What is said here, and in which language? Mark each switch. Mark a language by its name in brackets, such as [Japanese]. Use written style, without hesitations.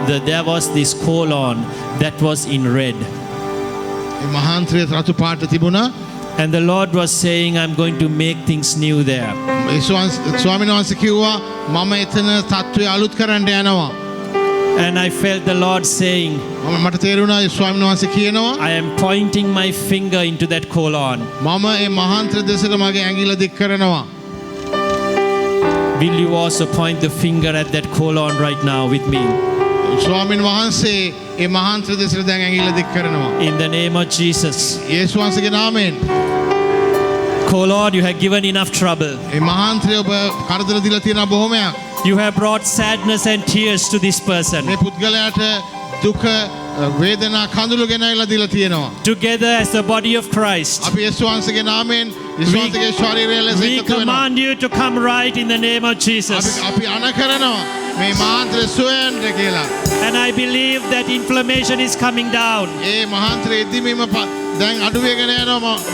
[English] There was this colon that was in red. [Sinhala] ඒ මහාන්ත්‍රය රතු පාට තිබුණා. [English] And the Lord was saying, I'm going to make things new there. [Sinhala] ස්වාමීන් වහන්සේ කිව්වා මම එතන තත්ත්වය අලුත් කරන්න යනවා. [English] And I felt the Lord saying, [Sinhala] මට තේරුණා ස්වාමීන් වහන්සේ කියනවා [English] I am pointing my finger into that colon. [Sinhala] මම ඒ මහාන්ත්‍ර දෙසට මගේ ඇඟිල්ල දික් කරනවා. [English] Will you also point the finger at that colon right now with me? [Sinhala] ස්වාමීන් වහන්සේ ඒ මහාන්ත්‍ර දෙසට දැන් ඇඟිල්ල දික් කරනවා. [English] In the name of Jesus. [Sinhala] යේසුස් වහන්සේගේ නාමයෙන්. [English] Colon, you have given enough trouble. [Sinhala] ඒ මහාන්ත්‍රය ඔබ කරදර දීලා තියෙන බොහොමයක්. [English] You have brought sadness and tears to this person. [Sinhala] මේ පුද්ගලයාට දුක වේදනා කඳුළු ගෙනයිලා දීලා තියෙනවා. [English] Together as the body of Christ, [Sinhala] අපි යේසුස් වහන්සේගේ නාමයෙන් යේසුස් වහන්සේගේ ශරීරය ලෙස [English] we [Sinhala] එකතු වෙනවා. [English] command you to come right in the name of Jesus. [Sinhala] අපි අණ කරනවා මේ මහාන්ත්‍රය සොයන්න කියලා. [English] And I believe that inflammation is coming down. [Sinhala] ඒ මහාන්ත්‍රය ඉදීමම දැන් අඩු වෙගෙන යනවා මම